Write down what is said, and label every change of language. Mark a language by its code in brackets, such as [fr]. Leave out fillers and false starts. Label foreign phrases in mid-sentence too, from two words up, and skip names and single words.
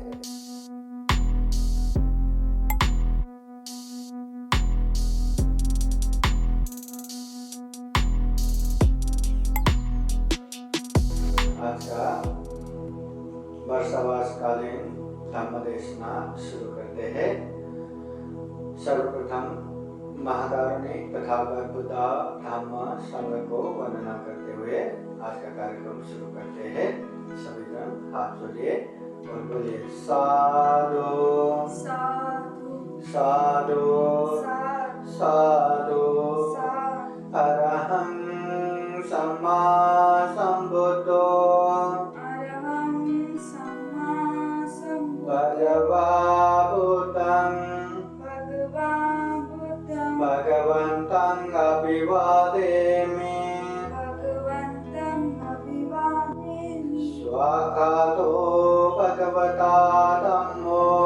[hi] आज का वर्षावासकालीन धम्म देशना शुरू करते हैं। सर्वप्रथम महाकारुणिक तथागत बुद्धा धम्म संघ को वंदना करते हुए आज का कार्यक्रम शुरू करते हैं। सभी जन हाथ जोड़िए और बोलिए साधु साधु [pi] साधु अरहं सम्मा संबुद्धो भगवन्तं अभिवादेमि स्वागतो भगवता धम्मो